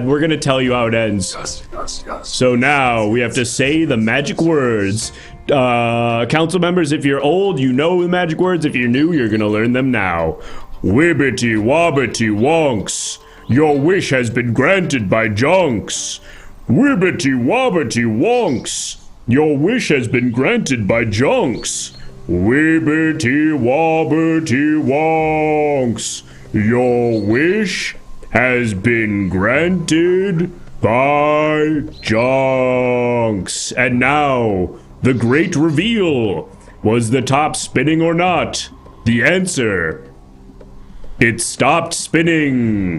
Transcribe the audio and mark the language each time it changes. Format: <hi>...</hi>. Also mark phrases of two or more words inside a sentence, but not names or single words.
<en>We're gonna tell you how it ends. Yes. So now we have to say the magic words. Council members, if you're old, you know the magic words. If you're new, you're gonna learn them now. Wibbity wobbity wonks. Your wish has been granted by Jonks. Wibbity wobbity wonks. Your wish has been granted by Jonks. Wibbity wobbity wonks. Your wish has been granted by Jonks. And now, the great reveal. Was the top spinning or not? The answer. It stopped spinning.</en>